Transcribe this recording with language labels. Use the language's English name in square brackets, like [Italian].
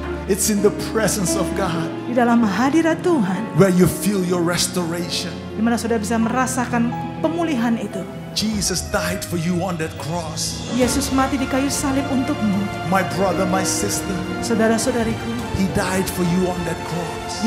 [English] It's in the presence of God [Indonesian] Di dalam hadirat Tuhan, [English] where you feel your restoration. [Indonesian] di mana saudara bisa merasakan pemulihan itu. [English] Jesus died for you on that cross. [Indonesian] Yesus mati di kayu salib untukmu. [English] My brother, my sister, [Indonesian] Saudara-saudariku, [English] He died for you on that cross.